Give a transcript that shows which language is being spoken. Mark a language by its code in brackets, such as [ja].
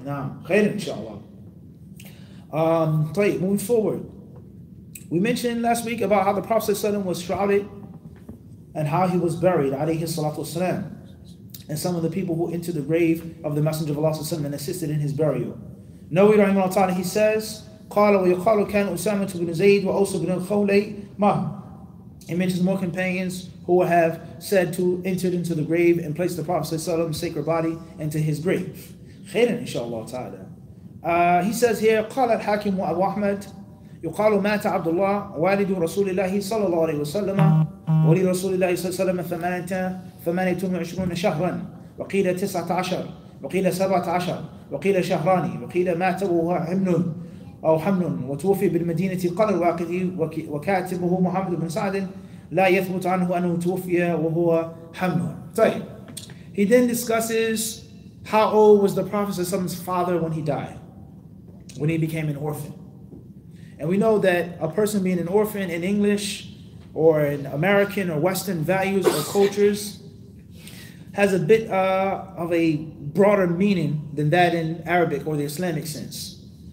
[en] Now, [ar] khair inshallah. [en] Moving forward. We mentioned last week about how the Prophet ﷺ was shrouded and how he was buried, [ar] alayhi salatu wasalam. [en] And some of the people who entered the grave of the Messenger of Allah ﷺ and assisted in his burial. [ar] Nawawi rahimahullah ta'ala, [en] he says, [ar] قال ويقال كان أسامة بن زيد وأوس بن الخولي معه. [en] He mentions more companions who have said to enter into the grave and place the Prophet's sacred body into his grave. [ar] خيرا إن شاء الله تعالى. [en] He says here, [ar] قال الحاكم وأبو أحمد يقال مات عبد الله والد رسول الله صلى الله عليه وسلم ولد رسول الله صلى الله عليه وسلم 28 شهرا وقيل 19 وقيل 17 وقيل شهران وقيل مات وهو حمل وتوفي بالمدينة قال الواقدي وكاتبه محمد بن سعد لا يثبت عنه أنه توفي وهو حمل. طيب. [en] He then discusses how old was the Prophet's father when he died, when he became an orphan. And we know that a person being an orphan in English or in American or Western values or cultures has a bit of a broader meaning than that in Arabic or the Islamic sense.